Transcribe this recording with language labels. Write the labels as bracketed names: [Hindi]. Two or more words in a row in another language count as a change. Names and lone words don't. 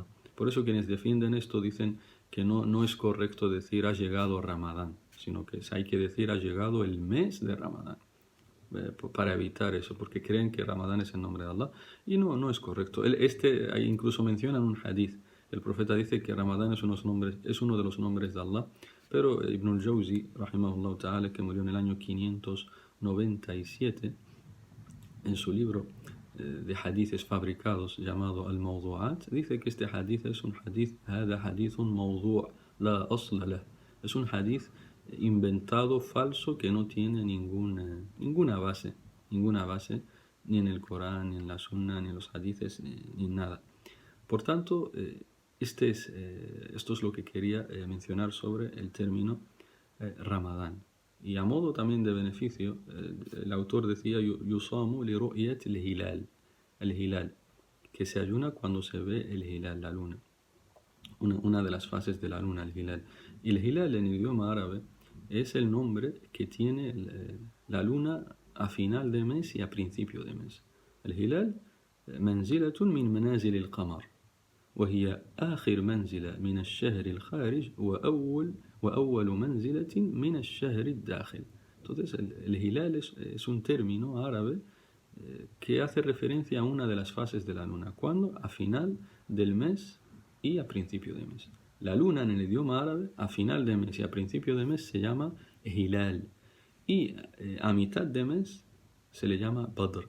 [Spanish] Por eso quienes defienden esto dicen que no es correcto decir ha llegado Ramadán, sino que hay que decir ha llegado el mes de Ramadán, para evitar eso, porque creen que Ramadán es el nombre de Allah, y no es correcto. Ahí incluso mencionan un hadith. El profeta dice que Ramadán es uno de los nombres de Allah, pero Ibn al-Jawzi, [Arabic] رحمه الله تعالى, [Spanish] que murió en el año 597, en su libro de hadiths fabricados llamado Al-Mawdu'at, dice que este hadith es un hadith, [Arabic] هذا حديث موضوع لا أصل له. [Spanish] Es un hadith inventado, falso, que no tiene ninguna base, ni en el Corán, ni en la Sunna, ni en los hadiths, ni nada. Por tanto, esto es lo que quería mencionar sobre el término Ramadán. Y a modo también de beneficio, el autor decía: [Arabic] يصام لرؤية الهلال, [Spanish] que se ayuna cuando se ve el hilal, la luna, una de las fases de la luna, el hilal. Y el hilal en idioma árabe es el nombre que tiene la luna a final de mes y a principio de mes. El hilal [Arabic] منزلة من منازل القمر, وهي آخر منزلة من الشهر الخارج وأول منزلة من الشهر الداخل. [Spanish] Entonces el hilal es un término árabe que hace referencia a una de las fases de la luna. ¿Cuándo? A final del mes y a principio de mes. La luna en el idioma árabe a final de mes y a principio de mes se llama hilal, y a mitad de mes se le llama badr.